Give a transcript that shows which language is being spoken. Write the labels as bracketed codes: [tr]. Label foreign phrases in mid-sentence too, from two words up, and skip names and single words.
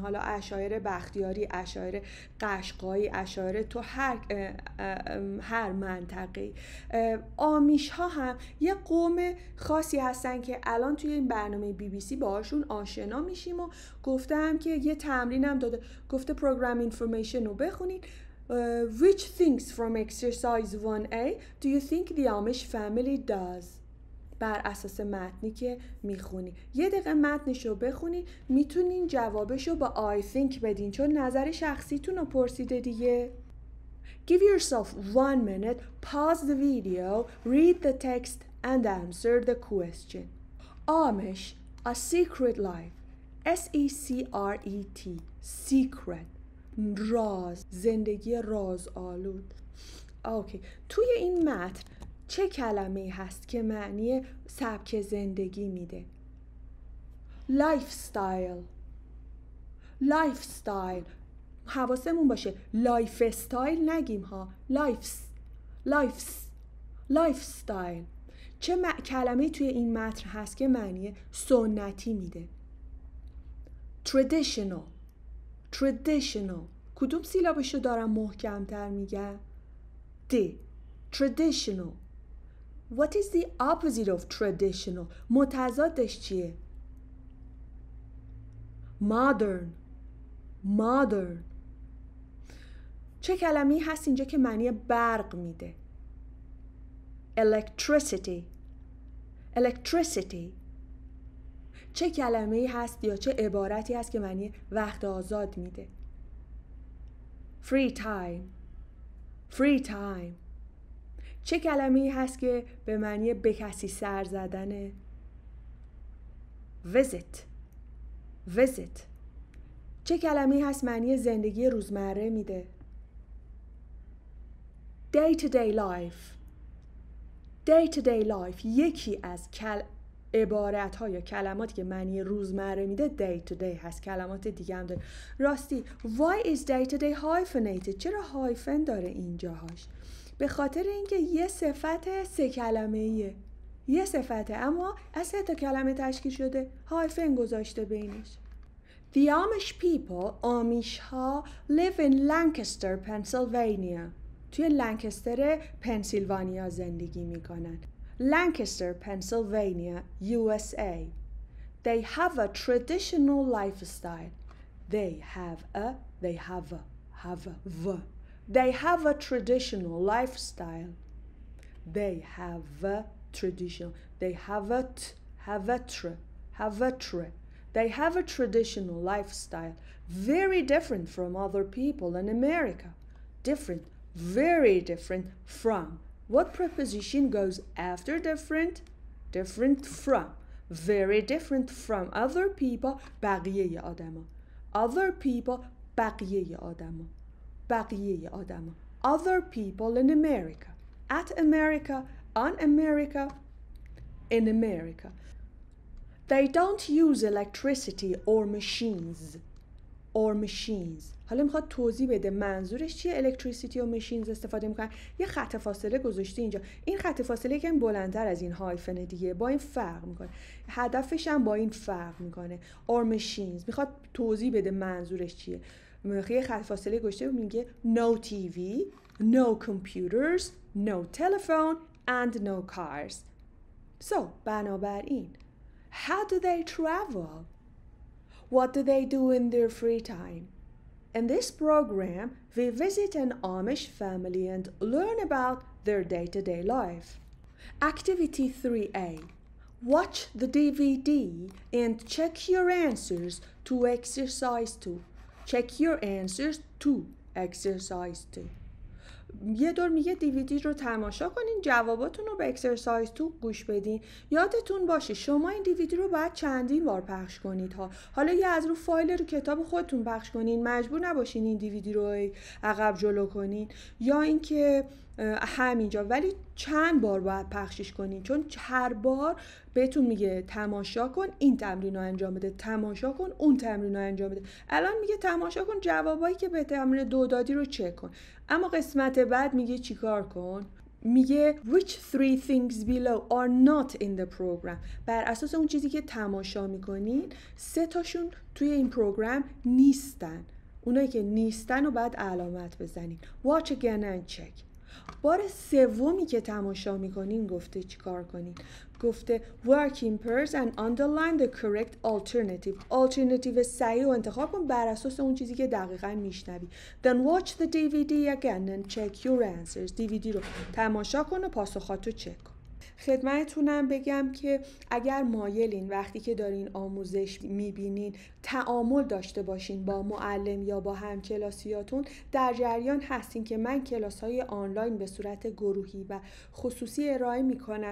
[fa] حالا عشایر بختیاری، عشایر قشقایی، عشایر تو هر منطقه. آمیش ها هم یه قوم خاصی هستن که الان توی این برنامه BBC باهاشون آشنا میشیم و گفتم که یه تمرینم داده، گفته [en] program information [fa] رو بخونید. [en] Which things from exercise 1A do you think the Amish family does؟ [fa] بر اساس متنی که میخونی یه دقیقه متنش رو بخونی، میتونین جوابش رو با [en] I think [fa] بدین چون نظر شخصیتون رو پرسیده دیگه. [en] Give yourself 1 minute, pause the video, read the text and answer the question. Amish, a secret life. S-E-C-R-E-T, secret. [fa] راز، زندگی رازآلود. اوکی. توی این متن چه کلمه‌ای هست که معنی سبک زندگی میده؟ [en] lifestyle. lifestyle. [fa] حواسمون باشه [en] lifestyle [fa] نگیم ها. [en] lifestyle. [fa] چه کلمه‌ای توی این متن هست که معنی سنتی میده؟ [en] traditional. [fa] کدوم سیلابشو دارم محکم‌تر میگم؟ [en] D. traditional. What is the opposite of traditional؟ [fa] متضادش چیه؟ modern. چه کلمه‌ای هست اینجا که معنی برق میده؟ [en] electricity. [fa] چه کلمه‌ای هست یا چه عبارتی هست که معنی وقت آزاد میده؟ [en] free time. [fa] چه کلمه‌ای هست که به معنی به کسی سر زدنه؟ [en] visit. [fa] چه کلمه‌ای هست معنی زندگی روزمره میده؟ [en] day to day life. [fa] یکی از عبارت‌ها یا کلماتی که معنی روزمره میده [en] day to day [fa] هست. کلمات دیگه هم داره. راستی [en] why is day to day hyphenated؟ [fa] چرا هایفن داره اینجاهاش؟ به خاطر اینکه یه صفت 3 کلمه‌ایه. یه صفته اما از 3 تا کلمه تشکیل شده. هایفن گذاشته بینش. [en] The Amish people، آمیش ها live in Lancaster, Pennsylvania. [fa] توی لنکستر پنسیلوانیا زندگی میکنن. [en] Lancaster, Pennsylvania, USA. They have a traditional lifestyle. They have a traditional lifestyle. They have a traditional lifestyle. Very different from other people in America. Very different from. What preposition goes after different? Different from. Very different from other people. [fa] بقیه آدما. [en] Other people. [fa] بقیه آدما. [en] Other people in America. At America. On America. In America. They don't use electricity or machines. [fa] حالا میخواد توضیح بده منظورش چیه. electricity و machines استفاده میکنن. یه خط فاصله گذاشته اینجا. این خط فاصله یکم بلندتر از این هایفن دیگه. با این فرق میکنه. هدفش هم با این فرق میکنه. [en] or machines. [fa] میخواد توضیح بده منظورش چیه. یه خط فاصله گذاشته میگه [en] no TV, no computers, no telephone and no cars. So بنابراین how do they travel? What do they do in their free time? In this program, we visit an Amish family and learn about their day-to-day life. Activity 3A. Watch the DVD and check your answers to exercise 2. Check your answers to exercise 2. [fa] یه دور میگه دیویدی رو تماشا کنین، جواباتون رو به [en] exercise two [fa] گوش بدین. یادتون باشه شما این دیویدی رو باید چندین بار پخش کنید ها. حالا یا از رو فایل رو کتاب خودتون پخش کنین، مجبور نباشین این دیویدی رو عقب جلو کنین، یا اینکه همینجا، ولی چند بار باید پخشش کنین، چون هر بار بهتون میگه تماشا کن این تمرین رو انجام بده، تماشا کن اون تمرین رو انجام بده. الان میگه تماشا کن جوابایی که به تمرین 2 دادی رو چک کن، اما قسمت بعد میگه چیکار کن؟ [en] میگه which 3 things below are not in the program. [fa] بر اساس اون چیزی که تماشا میکنین 3 تاشون توی این پروگرام نیستن. اونایی که نیستن رو بعد علامت بزنین. [en] watch again and check. [fa] بار سومی که تماشا میکنین گفته چیکار کنین؟ گفته [en] work in pairs and underline the correct alternative [fa] صحیح رو انتخاب کن بر اساس اون چیزی که دقیقاً میشنوی. [en] then watch the DVD again and check your answers. [fa] DVD رو تماشا کن و پاسخاتو چک کن. خدمتتونم بگم که اگر مایلین وقتی که دارین آموزش میبینین تعامل داشته باشین با معلم یا با همکلاسیاتون، در جریان هستین که من کلاس‌های آنلاین به صورت گروهی و خصوصی ارائه میکنم.